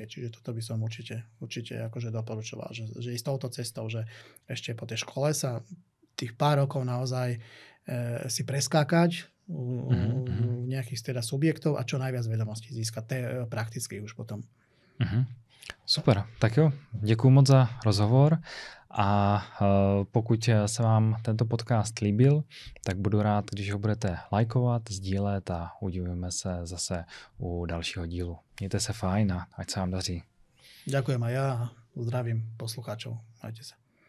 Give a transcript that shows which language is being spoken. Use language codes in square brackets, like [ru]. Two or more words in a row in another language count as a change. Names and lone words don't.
[sk] Čiže toto by som určite akože doporučoval, že ísť touto cestou, že ešte po tej škole sa tých pár rokov naozaj si preskákať v nejakých teda subjektov a čo najviac vedomostí získať prakticky už potom. [cs] Super, tak jo, děkuju moc za rozhovor a pokud se vám tento podcast líbil, tak budu rád, když ho budete lajkovat, sdílet a uvidíme se zase u dalšího dílu. Mějte se fajn a ať se vám daří. [sk] Ďakujem a ja zdravím poslucháčov. Majte sa.